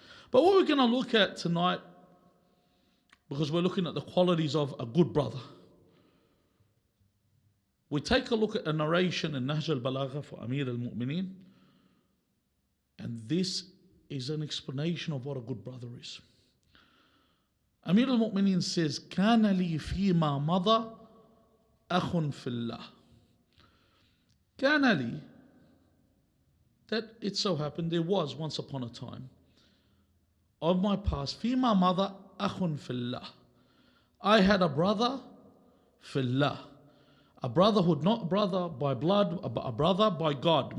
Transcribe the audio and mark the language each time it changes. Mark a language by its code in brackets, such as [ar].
[en] But what we're going to look at tonight, because we're looking at the qualities of a good brother, we take a look at a narration in Nahj al-Balagha for Amir al-Mu'mineen, and this is an explanation of what a good brother is. Amir al-Mu'mineen says, [ar] كَانَ لِي فِي مَا مَضَى أَخٌ فِي اللَّهِ. كَانَ لِي, [en] that it so happened there was once upon a time of my past, [ar] فِي مَا مَضَى أَخٌ فِي اللَّهِ, [en] I had a brother [ar] في الله. [en] A brotherhood, not a brother by blood, but a brother by God.